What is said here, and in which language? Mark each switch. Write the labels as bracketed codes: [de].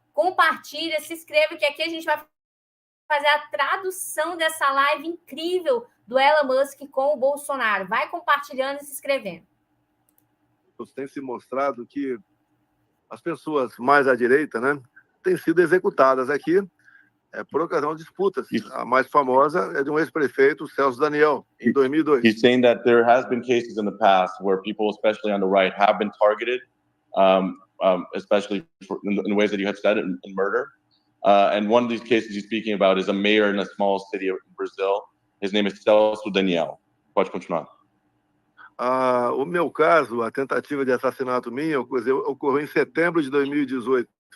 [pt] Compartilha, se inscreva, que aqui a gente vai fazer a tradução dessa live incrível do Elon Musk com o Bolsonaro. Vai compartilhando e se inscrevendo. Tem se mostrado que as pessoas mais à direita, né, têm sido executadas aqui por ocasião de disputas. A mais famosa é de um ex-prefeito, Celso Daniel, em 2002. [en] He's saying that there has been cases in the past where people, especially on the right, have been targeted, especially in ways that you have said, in murder. And one of these cases he's speaking about is a mayor in a small city of Brazil. His name is Celso Daniel. [pt] Pode continuar. O meu caso, a tentativa de assassinato minha, ocorreu em setembro de 2018.